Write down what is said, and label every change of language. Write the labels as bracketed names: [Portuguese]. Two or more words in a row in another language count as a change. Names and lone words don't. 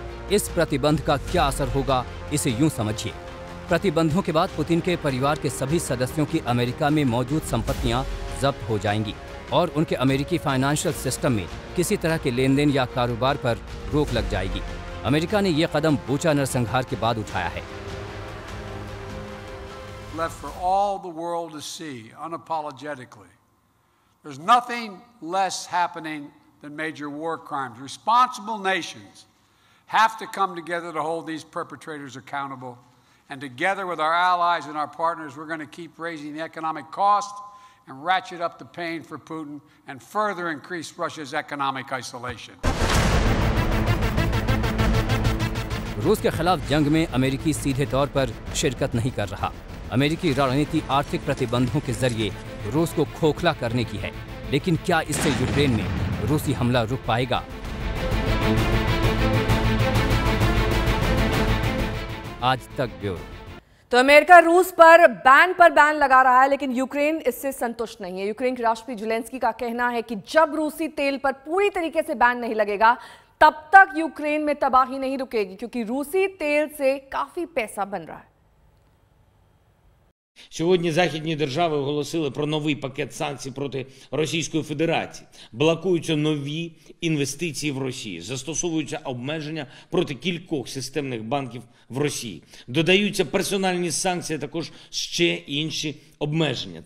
[Hindi] इस प्रतिबंध का क्या असर होगा, इसे यूं समझिए। प्रतिबंधों के बाद पुतिन के परिवार के सभी सदस्यों की अमेरिका में मौजूद संपत्तियां जब्त हो जाएंगी और उनके अमेरिकी [English] financial system [Hindi] में किसी तरह के लेन देन या कारोबार पर रोक लग जाएगी। अमेरिका ने यह कदम बूचा नरसंहार के बाद उठाया है। [English] Left for all the world to see unapologetically. There's nothing less happening than major war crimes. Responsible nations have to come together to hold these perpetrators accountable. And together with our allies and our partners, we're going to keep raising the economic cost and ratchet up the pain for Putin and further increase Russia's economic isolation. [Hindi] रूस के खिलाफ जंग में अमेरिकी सीधे तौर पर शिरकत नहीं कर रहा। अमेरिकी रणनीति आर्थिक प्रतिबंधों के जरिए रूस को खोखला करने की है, लेकिन क्या इससे यूक्रेन में रूसी हमला रुक पाएगा? आज तक ब्यूरो। तो अमेरिका रूस पर बैन लगा रहा है, लेकिन यूक्रेन इससे संतुष्ट नहीं है। यूक्रेन के राष्ट्रपति ज़ेलेंस्की का कहना है कि जब रूसी तेल पर पूरी तरीके से बैन नहीं लगेगा, तब तक यूक्रेन में तबाही नहीं रुकेगी, क्योंकि रूसी तेल से काफी पैसा बन रहा है। [Ukrainian] Сьогодні західні держави оголосили про новий пакет санкцій проти Російської Федерації. Блокуються нові інвестиції в Росію, застосовуються обмеження проти кількох системних банків в Росії. Додаються персональні санкції, а також ще інші обмеження.